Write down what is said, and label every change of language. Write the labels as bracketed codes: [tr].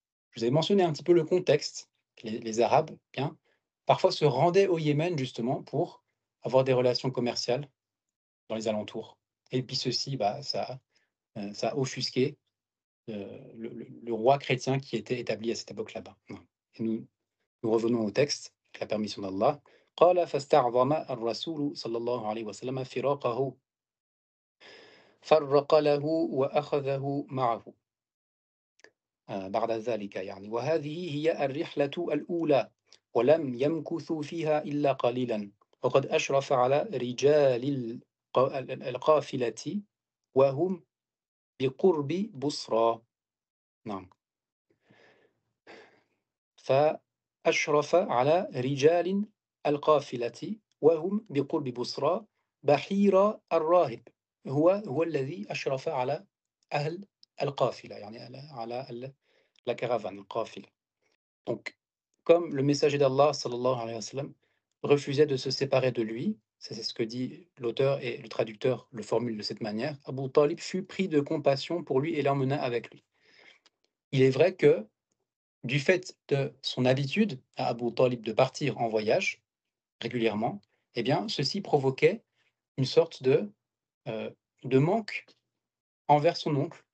[fr] Je vous avais mentionné un petit peu le contexte. Les Arabes, bien, parfois se rendaient au Yémen justement pour avoir des relations commerciales dans les alentours. Et puis ceci, bah, ça a offusqué le roi chrétien qui était établi à cette époque là-bas. Et nous revenons au texte, avec la permission d'Allah. [ar] قال فاستعظم الرسول صلى الله عليه وسلم فراقه فرق له وأخذه معه بعد ذلك يعني وهذه هي الرحلة الأولى ولم يمكثوا فيها إلا قليلا وقد أشرف على رجال القافلة وهم بقرب بصرى. نعم. فأشرف على رجال القافلة وهم بقرب بصرى بحيرة الراهب. هو الذي أشرف على أهل القافلة، يعني [fr] la caravane, [ar] القافلة. [fr] Donc, comme le messager d'Allah [ar] sallallahu alayhi wa sallam [fr] refusait de se séparer de lui, ça c'est ce que dit l'auteur et le traducteur le formule de cette manière, Abu Talib fut pris de compassion pour lui et l'emmena avec lui. Il est vrai que du fait de son habitude à Abu Talib de partir en voyage régulièrement, eh bien, ceci provoquait une sorte euh, de manque envers son oncle.